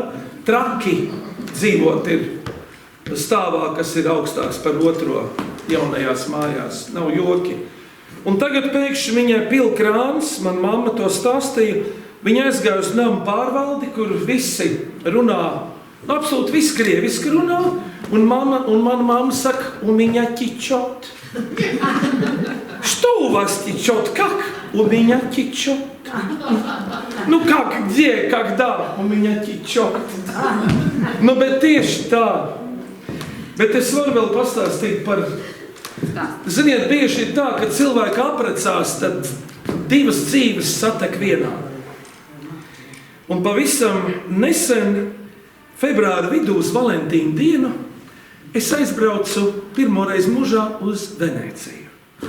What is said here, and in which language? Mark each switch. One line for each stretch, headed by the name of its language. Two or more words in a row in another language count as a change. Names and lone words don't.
Latvian: Traki dzīvot ir stāvā, kas ir augstāks par otro jaunajās mājās. Nav joki. Un tagad pēkšņi viņai pil krāns, man mamma to stāstīja, viņa aizgāja uz namu pārvaldi, kur visi runā, absolūti visi krieviski runā, un mana mamma saka,
Russian: у меня течет. Что у вас течет? Как? У меня течет. Как, где, когда у меня течет?
Latvian: Bet tieši tā. Bet es varu vēl pastāstīt par... Ziniet, bieži ir tā, ka cilvēki aprecās, tad divas dzīves satek vienā. Un pavisam nesen, februāra vidū uz Valentīnu dienu, es aizbraucu pirmoreiz mūžā uz Venēciju.